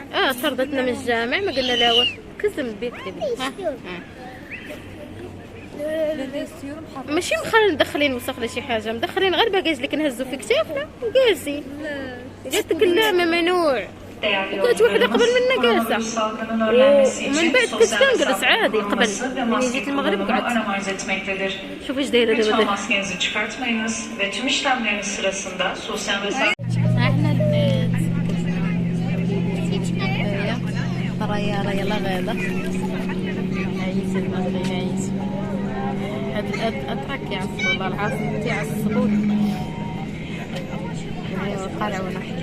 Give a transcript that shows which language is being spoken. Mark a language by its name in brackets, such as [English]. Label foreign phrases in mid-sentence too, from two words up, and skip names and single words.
[Arabic] طردتنا من الجامع ما قلنا لا والو. كزم بيك ماشي مدخلين وسخ ولا شي حاجه. مدخلين غير باكاج اللي كنهزوا في كتافنا وجالسين. قلت لك لا ممنوع. وكانت وحده قبل منا جالسه ومن بعد كنت كنجلس عادي قبل ملي جيت المغرب قعدت. شوف ايش دايره دابا. [Turkish] maskenizi çıkartmayınız ve tüm işlemleriniz sırasında sosyal mesafe. [Arabic] احنا البنات راهي يلا غاده عييت المغرب عييت. هاد الاتراك كيعصبوا والله العظيم تيعصبوا. ايوا قرعونا.